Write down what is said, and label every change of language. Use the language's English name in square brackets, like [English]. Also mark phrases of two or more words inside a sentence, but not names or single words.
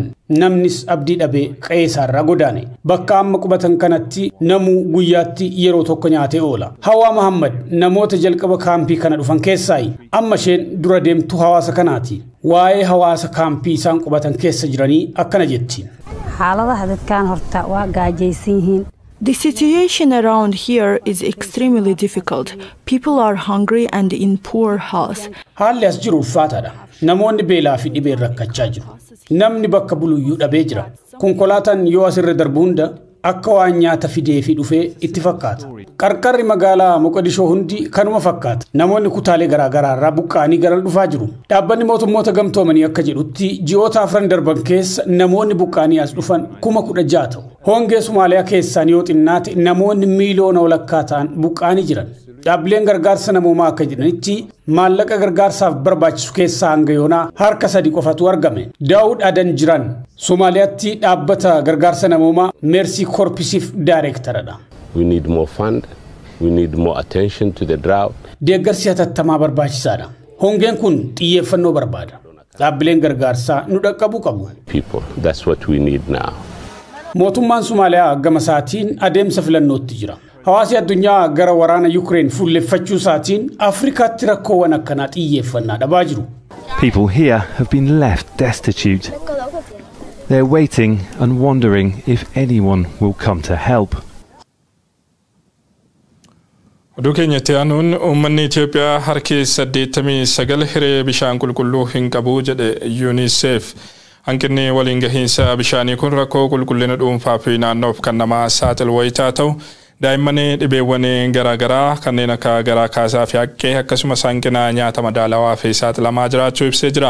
[Oromo] Namnis abdii dhabee qe'ee isaarraa godaane. Bakka amma qubatan kanatti namuu guyyaatti yeroo tokko nyaatee oola. Hawaa Muhammad namoota jalqaba kaampii kana dhufan keessaayi. Amma isheen dura deemtu hawaasa kanaati. Waa'ee hawaasa kaampii isaan qubatan keessa jiranii akkana jetti. [English] The situation around here is extremely difficult. People are hungry and in poor health. [Oromo] Haalli as jiru ulfaataadha. Namoonni beelaa fi dhibeen rakkachaa jiru. Namni bakka buluyyuu dhabee jira. Konkolaataan yoo asirra darbu hunda akka waan nyaata fidee fi dhufee itti fakkaata. Qarqarri magaalaa Moqodishoo hundi kanuma fakkaata. Namoonni kutaalee garaagaraa irraa buqqa'anii gara dhufaa jiru. Dhaabbanni mootummoota gamtoomanii akka jedhutti ji'oota 4 darban keessa namoonni buqqa'anii as dhufan 16,000 ta'u. Hongee Somaaliyaa keessaan yoo xinnaate namoonni miiliyoona walakkaa ta'an buqqa'anii jiran. Dhaabbileen gargaarsa namoomaa akka jedhanitti maallaqa gargaarsaaf barbaachisu keessaa hanga yoonaa harka 3 qofatu argame. Daawud Adan jiran Somaaliyaatti dhaabbata gargaarsa namoomaa Mercy Corpsiif Directoradha. [English] We need more fund. We need more attention to the drought. [Oromo] Deeggarsi hatattamaa barbaachisaadha. Hongeen kun xiyyeeffannoo barbaada. Dhaabbileen gargaarsaa nu dhaqqabuu qabu. [English] People, that's what we need now. [Oromo] Mootummaan Somaaliyaa gama isaatiin adeemsa filannootti jira. Hawaasi addunyaa gara waraana Ukraine fuulleffachuu isaatiin Afrikaatti rakkoowwan akkanaa xiyyeeffannaa dhabaa jiru. [English] People here have been left destitute. They're waiting and wondering if anyone will come to help. [Oromo] Oduu keenyatti aanuun uummanni Itoophiyaa harki 89 hiree bishaan qulqulluu hin qabu jedhe UNICEF. Hanqinni waliin gahiinsa bishaanii kun rakkoo qulqullina dhuunfaa fi naannoof kan nama saaxilu wayitaa ta'u daa'imman dhibeewwan garaagaraa kanneen akka garaa kaasaa fi haqqee akkasumas hanqina nyaata madaalawaa fi saaxilamaa jiraachuu ibsee jira.